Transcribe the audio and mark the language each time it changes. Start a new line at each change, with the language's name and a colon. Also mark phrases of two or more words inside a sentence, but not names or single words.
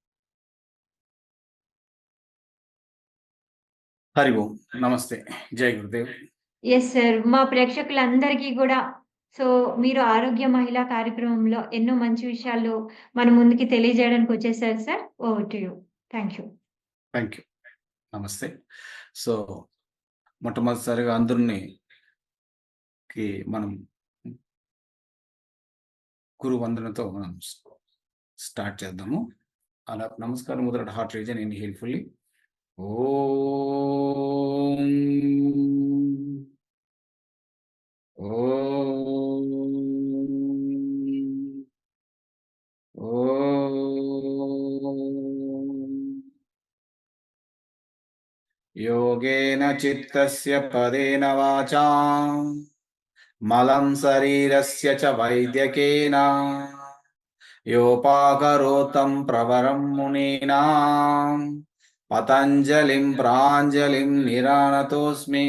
Telugu: హరి ఓం. నమస్తే. జై గురుదేవ్.
English: yes sir.
Telugu: మా ప్రేక్షకులందరికీ గూడా సో, మీరు ఆరోగ్య మహిళా కార్యక్రమంలో ఎన్నో మంచి విషయాలు మన ముందుకి తెలియజేయడానికి వచ్చేసారు సార్.
English: over to you. thank you. thank you.
Telugu: నమస్తే. సో, మొట్టమొదటిసారిగా అందరిని మనం గురు వందనతో మనం స్టార్ట్ చేద్దాము. అలా నమస్కారం మొదట
English: heart region inhale fully.
Sanskrit: ఓం. ఓం. ఓం. योगेन चित्तस्य पदेन वाचा मलं शरीरस्य च वैद्यकेन योपाकरोतं प्रवरं मुनीनां पतञ्जलिं प्राञ्जलिं निरानतोऽस्मि।